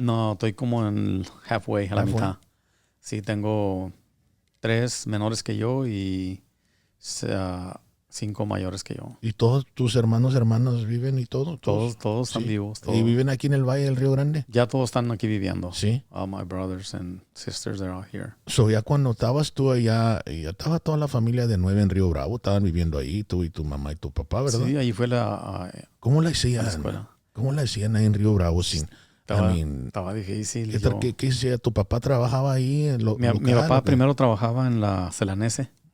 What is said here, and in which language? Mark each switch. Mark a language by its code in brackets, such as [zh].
[es] No, estoy como en halfway, a la mitad. Sí, tengo 3 menores que yo y 5 mayores que yo. ¿Y todos tus hermanos viven y todo? Todos están vivos. Todos. ¿Y viven aquí en el Valle del Río Grande? Ya todos están aquí viviendo. Sí. [en] All my brothers and sisters are out here. [es] So ya cuando estabas tú allá, ya estaba toda la familia de 9 en Río Bravo, estaban viviendo ahí, tú y tu mamá y tu papá, ¿verdad? Sí, ahí fue ¿Cómo la hacían? la escuela. ¿Cómo la hacían ahí en Río Bravo sin... Estaba difícil. ¿Qué hacía? ¿Tu papá trabajaba ahí? Mi papá primero trabajaba en la Celanese.